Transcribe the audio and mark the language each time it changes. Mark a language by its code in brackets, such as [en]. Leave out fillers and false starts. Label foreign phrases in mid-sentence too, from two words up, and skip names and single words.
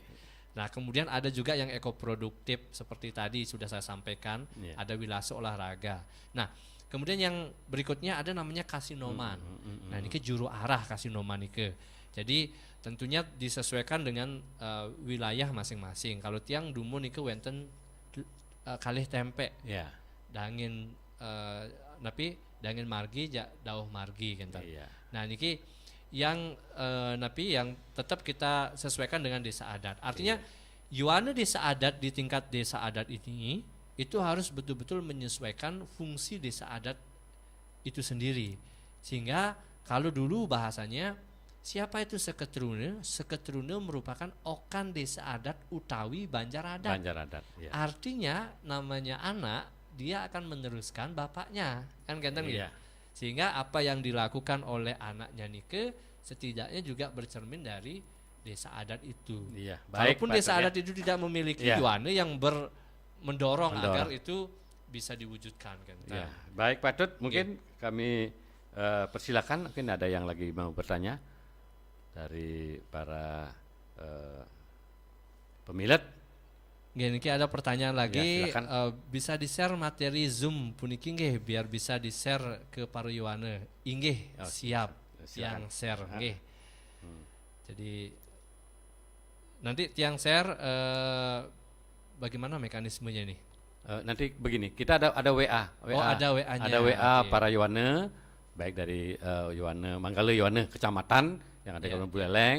[id] Nah kemudian ada juga yang ekoproduktif seperti tadi sudah saya sampaikan, ada wilase olahraga. Nah kemudian yang berikutnya ada namanya kasinoman. Nah ini ke juru arah kasinoman ini. Jadi tentunya disesuaikan dengan wilayah masing-masing. [ban] Kalau Tiang Dumun itu wenten kalih tempe, dangin napi dangin margi dauh margi gitu. [id] Nah niki yang napi yang tetap kita sesuaikan dengan desa adat. Artinya Yowana desa adat di tingkat desa adat ini itu harus betul-betul menyesuaikan fungsi desa adat itu sendiri. Sehingga kalau dulu bahasanya siapa itu seketrune? Seketrune merupakan okan desa adat utawi Banjar adat. Artinya namanya anak dia akan meneruskan bapaknya kan ganteng ya. Sehingga apa yang dilakukan oleh anaknya nike setidaknya juga bercermin dari desa adat itu. Walaupun desa adat itu tidak memiliki Yowana yang mendorong agar itu bisa diwujudkan kan. Baik Pak Tut, mungkin kami persilakan, mungkin ada yang lagi mau bertanya dari para pemilet. Gini ada pertanyaan lagi, bisa di-share materi Zoom [ban] puniki nggih [id] biar bisa di-share ke para Yowana. Inggih, siap. Yang share nggih. Jadi nanti tiang share bagaimana mekanismenya nih? Nanti begini, kita ada WA. Ada WA-nya. Ada WA para Yowana, baik dari Yowana Manggale Yowana Kecamatan yang ada di Kabupaten Buleleng.